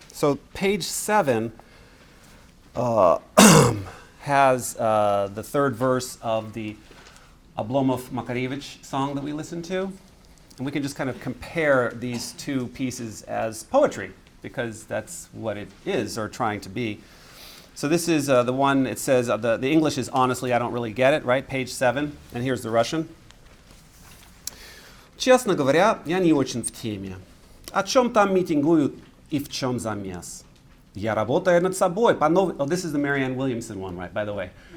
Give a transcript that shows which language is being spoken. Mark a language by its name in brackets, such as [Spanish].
[English] So page 7 has the third verse of the Oblomov-Makarevich song that we listened to. And we can just kind of compare these two pieces as poetry, because that's what it is, or trying to be. So this is the one, it says, the English is honestly, I don't really get it, right? Page 7, and here's the Russian. [Russian] Честно говоря, я не очень в теме. О чем там митингуют и в чем замес? Я работаю над собой. [English] Oh, this is the Marianne Williamson one, right, by the way.